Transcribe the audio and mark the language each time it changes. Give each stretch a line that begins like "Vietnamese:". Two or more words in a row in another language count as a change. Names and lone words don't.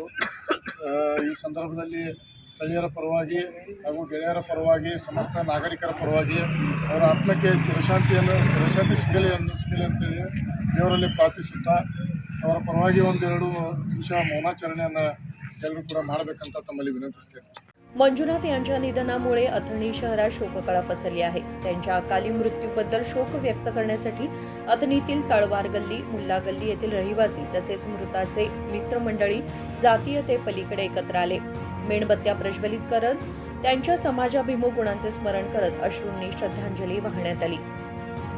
Kannada: ಈ ಸಂದರ್ಭದಲ್ಲಿ ಸ್ಥಳೀಯರ ಪರವಾಗಿ ಹಾಗೂ ಗೆಳೆಯರ ಪರವಾಗಿ ಸಮಸ್ತ ನಾಗರಿಕರ ಪರವಾಗಿ ಅವರ ಆತ್ಮಕ್ಕೆ ಚಿರಶಾಂತಿ ಸಿಗಲಿ ಅಂತೇಳಿ ದೇವರಲ್ಲಿ ಪ್ರಾರ್ಥಿಸುತ್ತಾ ಅವರ ಪರವಾಗಿ ಒಂದೆರಡು ನಿಮಿಷ ಮೌನಾಚರಣೆಯನ್ನು ಎಲ್ಲರೂ ಕೂಡ ಮಾಡಬೇಕಂತ ತಮ್ಮಲ್ಲಿ विनंतिಸ್ತೇನೆ।
Marathi: मंजुनाथ यांच्या निधनामुळे अथणी शहरात शोककळा पसरली आहे। त्यांच्या अकाली मृत्यूबद्दल शोक व्यक्त करण्यासाठी अथणीतील तळवार गल्ली, मुल्ला गल्ली येथील रहिवासी तसेच मृताचे मित्रमंडळी जातीयतेपलीकडे एकत्र आले। मेणबत्त्या प्रज्वलित करत त्यांच्या समाजाभिमुख गुणांचे स्मरण करत अश्रूंनी श्रद्धांजली वाहण्यात आली।